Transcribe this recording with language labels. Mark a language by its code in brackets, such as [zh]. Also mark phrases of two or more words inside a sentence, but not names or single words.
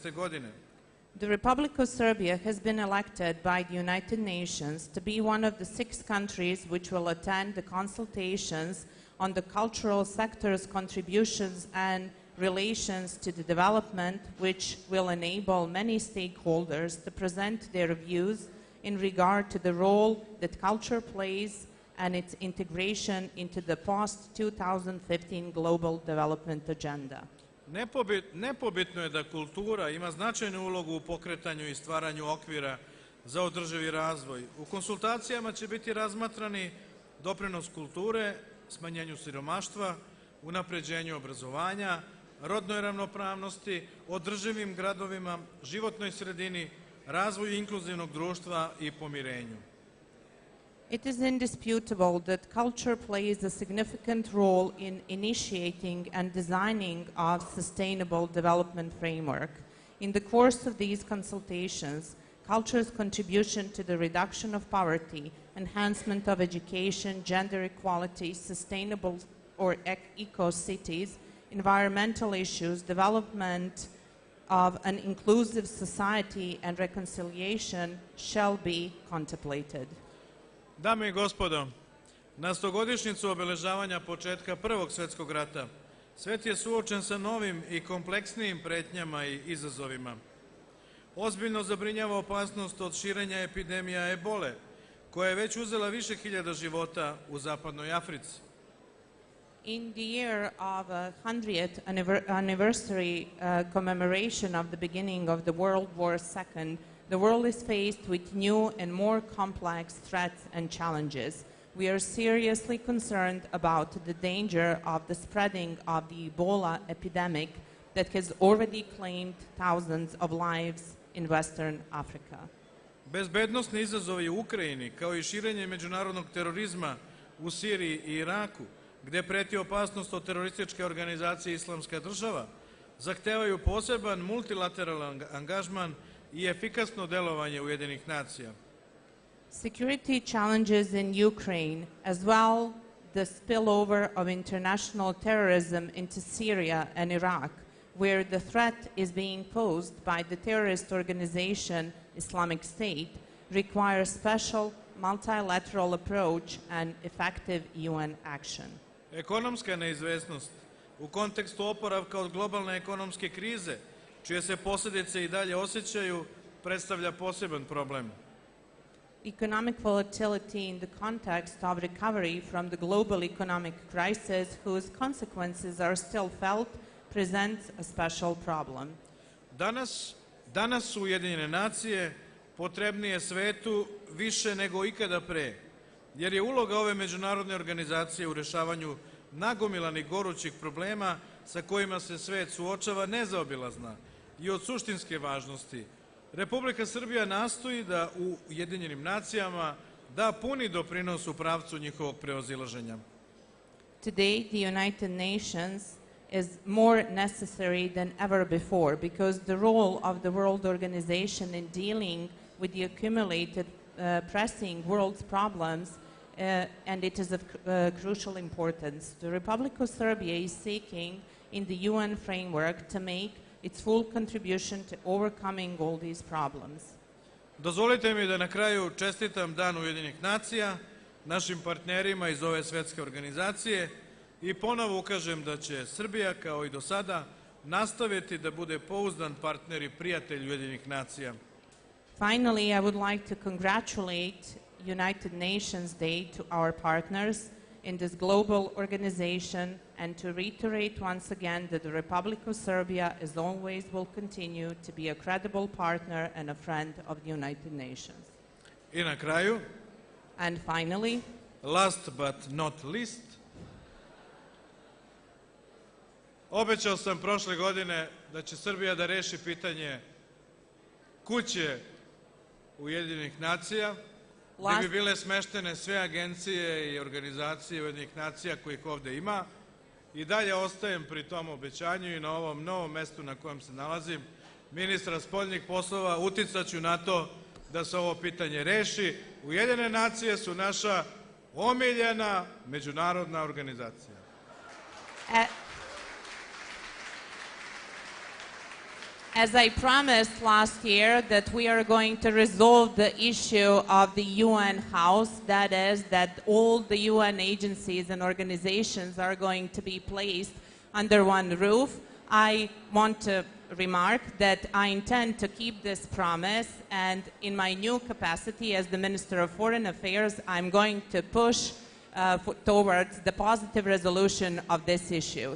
[sr] godine. [en] The Republic of Serbia has been elected by the United Nations to be one of the 6 countries which will attend the consultations on the cultural sector's contributions and relations to the development, which will enable many stakeholders to present their views in regard to the role that culture plays and its integration into the post-2015 global development agenda. [sr] Nepobitno je da kultura ima značajnu ulogu u pokretanju i stvaranju okvira za održivi razvoj. U konsultacijama će biti razmatrani doprinos kulture, smanjenju siromaštva, unapređenju obrazovanja, rodnoj ravnopravnosti, održivim gradovima, životnoj sredini, razvoju inkluzivnog društva i pomirenju. [en] It is indisputable that culture plays a significant role in initiating and designing a sustainable development framework. In the course of these consultations, culture's contribution to the reduction of poverty, enhancement of education, gender equality, sustainable or eco-cities, environmental issues, development of an inclusive society and reconciliation shall be contemplated. [sr] Dame i gospodo, na 100-godišnjicu obeležavanja početka Prvog svjetskog rata, svet je suočen sa novim i kompleksnijim pretnjama i izazovima. Ozbiljno zabrinjava opasnost od širenja epidemija ebole, koja je već uzela više hiljada života u zapadnoj Africi. [en] In the year of 100th anniversary commemoration of the beginning of the World War II, the world is faced with new and more complex threats and challenges. We are seriously concerned about the danger of the spreading of the Ebola epidemic that has already claimed thousands of lives in Western Africa. [sr] Bezbednosni izazovi u Ukrajini, kao i širenje međunarodnog terorizma u Siriji i Iraku, gde preti opasnost od terorističke organizacije Islamska država, zahtevaju poseban multilateralan angažman i efikasno delovanje Ujedinjenih nacija. [en] Security challenges in Ukraine, as well the spillover of international terrorism into Syria and Iraq, where the threat is being posed by the terrorist organization Islamic State, require special multilateral approach and effective UN action. [sr] Ekonomska neizvesnost u kontekstu oporavka od globalne ekonomske krize, čije se posljedice i dalje osjećaju, predstavlja poseban problem. [en] Economic volatility in the context of recovery from the global economic crisis, whose consequences are still felt, presents a special problem. [sr] Danas su Ujedinjene nacije potrebnije svetu više nego ikada pre, jer je uloga ove međunarodne organizacije u rešavanju nagomilanih gorućih problema sa kojima se svet suočava nezaobilazna i od suštinske važnosti. Republika Srbija nastoji da u Ujedinjenim nacijama da puni doprinos u pravcu njihovog prevazilaženja. [en] Today, the United Nations is more necessary than ever before because the role of the World Organization in dealing with the accumulated pressing world's problems and it is of crucial importance. The Republic of Serbia is seeking in the UN framework to make its full contribution to overcoming all these problems. [sr] Dozvolite mi da na kraju čestitam Dan Ujedinjenih nacija, našim partnerima iz ove svetske organizacije i ponovo ukažem da će Srbija, kao i do sada, nastaviti da bude pouzdan partner i prijatelj Ujedinjenih nacija. [en] Finally, I would like to congratulate United Nations Day to our partners in this global organization and to reiterate once again that the Republic of Serbia, as always, will continue to be a credible partner and a friend of the United Nations. [sr] I na kraju, [en] and finally, last but not least, [sr] obećao sam prošle godine da će Srbija da reši pitanje kuće Ujedinjenih nacija, gde bi bile smeštene sve agencije i organizacije Ujedinjenih nacija kojih ovde ima. I dalje ostajem pri tom obećanju i na ovom novom mestu na kojem se nalazim, ministra spoljnih poslova, uticaću na to da se ovo pitanje reši. Ujedinjene nacije su naša omiljena međunarodna organizacija. [en] As I promised last year that we are going to resolve the issue of the UN House, that is, that all the UN agencies and organizations are going to be placed under one roof, I want to remark that I intend to keep this promise, and in my new capacity as the Minister of Foreign Affairs, I'm going to push towards the positive resolution of this issue.